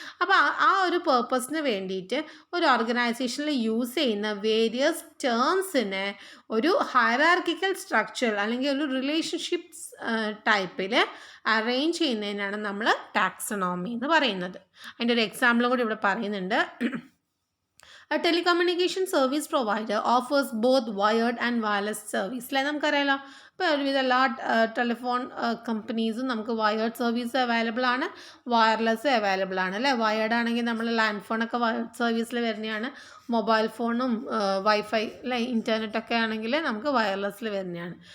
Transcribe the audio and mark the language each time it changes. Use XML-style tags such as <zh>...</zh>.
<ml>അപ്പോൾ ആ ഒരു പേർപ്പസിന് വേണ്ടിയിട്ട് ഒരു ഓർഗനൈസേഷനിൽ യൂസ് ചെയ്യുന്ന വേരിയസ് ടേംസിനെ ഒരു ഹയറാർക്കിക്കൽ സ്ട്രക്ചർ അല്ലെങ്കിൽ ഒരു റിലേഷൻഷിപ്സ് ടൈപ്പിൽ അറേഞ്ച് ചെയ്യുന്നതിനാണ് നമ്മൾ ടാക്സോണമി എന്ന് പറയുന്നത്. അതിൻ്റെ ഒരു എക്സാമ്പിളും കൂടി ഇവിടെ പറയുന്നുണ്ട്.</ml> <en>A telecommunication service provider offers both wired and wireless service.</en> <ml>അല്ലേ, നമുക്കറിയാലോ. ഇപ്പോൾ ഒരുവിധ എല്ലാ ടെലിഫോൺ കമ്പനീസും നമുക്ക് വയേർഡ് സർവീസ് അവൈലബിൾ ആണ്, വയർലെസ് അവൈലബിൾ ആണ് അല്ലേ. വയേർഡ് ആണെങ്കിൽ നമ്മൾ ലാൻഡ് ഫോണൊക്കെ വയേർഡ് സർവീസിൽ വരുന്നതാണ്, മൊബൈൽ ഫോണും വൈഫൈ അല്ലെ ഇൻ്റർനെറ്റൊക്കെ ആണെങ്കിൽ നമുക്ക് വയർലെസ്സിൽ വരുന്നതാണ്.</ml>